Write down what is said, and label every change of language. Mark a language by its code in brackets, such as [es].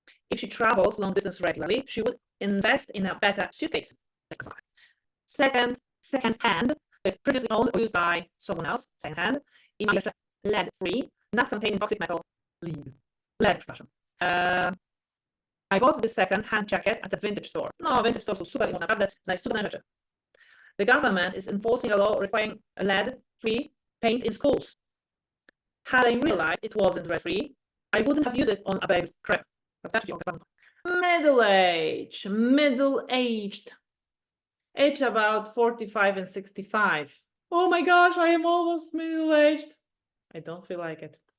[en] If she travels long-distance regularly, she would invest in a better suitcase. Second hand is previously owned or used by someone else. Second hand. [pl] I ma jeszcze [en] lead-free, not containing toxic metal. Lead, [pl] przepraszam. [en] I bought the second-hand jacket at a vintage store. [pl] No, vintage store są super i można naprawdę znaleźć cudowne rzeczy. [en] The government is enforcing a law requiring lead-free paint in schools. Had I realized it wasn't lead-free, I wouldn't have used it on a baby's crib. Middle-aged. Age about 45 and 65. Oh my gosh, I am almost middle-aged. I don't feel like it.